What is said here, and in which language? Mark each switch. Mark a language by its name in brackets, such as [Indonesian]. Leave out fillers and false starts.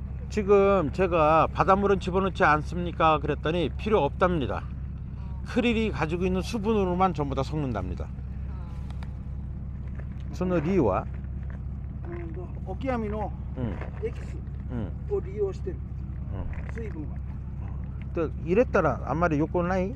[Korean] 지금 제가 바닷물은 집어넣지 않습니까? 그랬더니 필요 없답니다. 크릴이 가지고 있는 수분으로만 전부 다 섞는답니다. [Japanese] その理由は? オキアミの エキス を利用してる。水分は。 [Korean] 또 이랬더라 아무리 요건 나이?